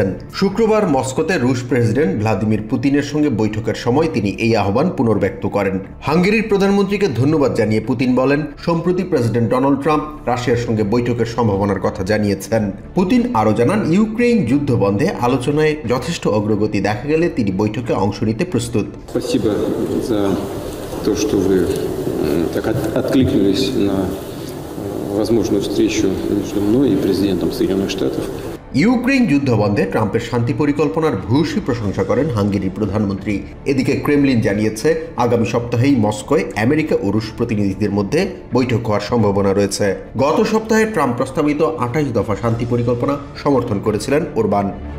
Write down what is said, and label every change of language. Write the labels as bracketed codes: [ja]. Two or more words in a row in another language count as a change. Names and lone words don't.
[bn] শুক্রবার মস্কোতে রুশ প্রেসিডেন্ট ভ্লাদিমির পুতিনের সঙ্গে বৈঠকের সময় তিনি এই আহ্বান পুনর্ব্যক্ত করেন। হাঙ্গেরির প্রধানমন্ত্রীকে ধন্যবাদ জানিয়ে পুতিন বলেন, সম্প্রতি প্রেসিডেন্ট ডোনাল্ড ট্রাম্প রাশিয়ার সঙ্গে বৈঠকের সম্ভাবনার কথা জানিয়েছেন। পুতিন আরও জানান, ইউক্রেন যুদ্ধ বন্ধে আলোচনায় যথেষ্ট অগ্রগতি দেখা গেলে তিনি বৈঠকে অংশ নিতে প্রস্তুত। [ru] То, что вы так откликнулись на возможную встречу между мной и президентом Соединенных Штатов. [bn] ইউক্রেন যুদ্ধবন্ধে ট্রাম্পের শান্তি পরিকল্পনার ভূয়সী প্রশংসা করেন হাঙ্গেরির প্রধানমন্ত্রী। এদিকে ক্রেমলিন জানিয়েছে, আগামী সপ্তাহেই মস্কোয় আমেরিকা ও রুশ প্রতিনিধিদের মধ্যে বৈঠক হওয়ার সম্ভাবনা রয়েছে। গত সপ্তাহে ট্রাম্প প্রস্তাবিত ২৮ দফা শান্তি পরিকল্পনা সমর্থন করেছিলেন ওরবান।